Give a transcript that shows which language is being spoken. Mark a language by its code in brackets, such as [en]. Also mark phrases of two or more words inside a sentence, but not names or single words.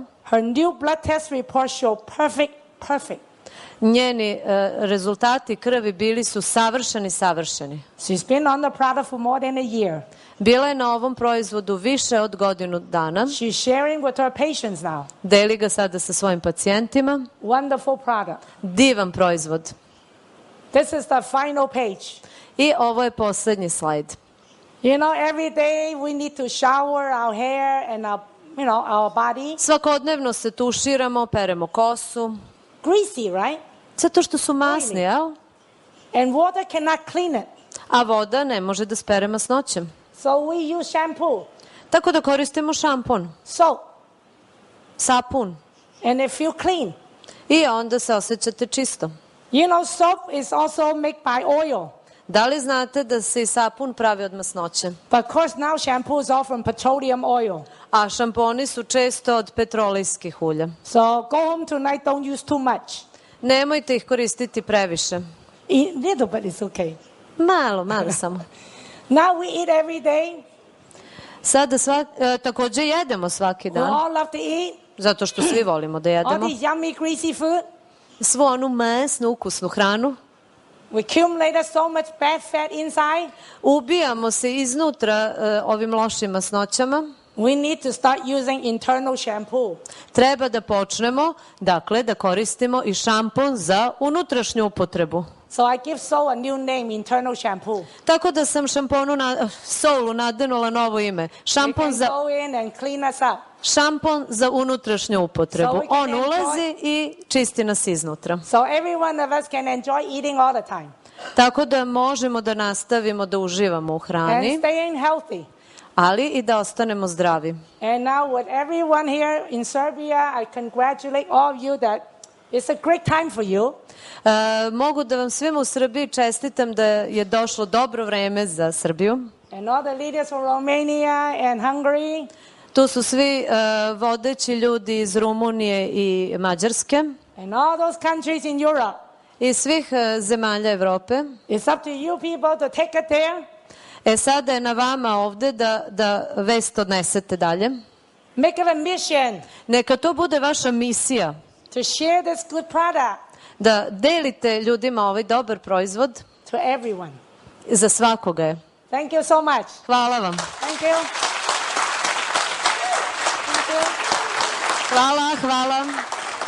[en] her new blood test report show perfect. [sr] Njeni rezultati krvi bili su savršeni. [en] She's been on the product for more than a year. [sr] Bila je na ovom proizvodu više od godinu dana. [en] She's sharing with her patients now. [sr] Deli ga sada sa svojim pacijentima. [en] Wonderful product. [sr] Divan proizvod. [en] This is the final page. [sr] I ovo je poslednji slajd. [en] You know, every day we need to shower our hair and our body. [sr] Svakodnevno se tuširamo, peremo kosu. [en] Greasy, right? [sr] Zato što su masni, jel? [en] And water cannot clean it. [sr] A voda ne može da spere masnoće. [en] So we use shampoo. [sr] Tako da koristimo šampon. [en] Soap. [sr] Sapun. [en] And they feel clean. [sr] I onda se osjećate čisto. [en] You know, soap is also made by oil. [sr] Da li znate da se i sapun pravi od masnoće? [en] But of course now shampoo is all from petroleum oil. [sr] A šamponi su često od petrolejskih ulja. [en] So go home tonight, don't use too much. [sr] Nemojte ih koristiti previše. [en] Eat little, but it's okay. [sr] Malo samo. [en] Now we eat every day. [sr] Sada takođe jedemo svaki dan. [en] We all love to eat. [sr] Zato što svi volimo da [en] All [sr] jedemo. [en] this yummy, greasy food. [sr] Svu onu masnu, ukusnu hranu. [en] We accumulated so much bad fat inside. [sr] Ubijamo se iznutra ovim lošim masnoćama. [en] We need to start using internal shampoo. [sr] Treba da počnemo, dakle, da koristimo i šampon za unutrašnju upotrebu. [en] So I give Soul a new name, internal shampoo. [sr] Tako da sam Soulu nadenula novo ime. Šampon za unutrašnju upotrebu. On ulazi i čisti nas iznutra. [en] So every one of us can enjoy eating all the time. [sr] Tako da možemo da nastavimo da uživamo u hrani. [en] And staying healthy. [sr] Ali i da ostanemo zdravi. [en] And now with everyone here in Serbia, I congratulate all of you that it's a great time for you. [sr] Mogu da vam svima u Srbiji čestitam da je došlo dobro vreme za Srbiju. [en] And all the leaders from Romania and Hungary. [sr] Tu su svi vodeći ljudi iz Rumunije i Mađarske. [en] And all those countries in Europe. [sr] I svih zemalja Evrope. [en] It's up to you people to take it there. [sr] Sada je na vama ovde da vest odnesete dalje. [en] Make it a mission. [sr] Neka to bude vaša misija. [en] To share this good product. [sr] Da delite ljudima ovaj dobar proizvod. [en] To everyone. [sr] Za svakoga je. [en] Thank you so much. [sr] Hvala vam. [en] Thank you. Thank you. [sr] Hvala.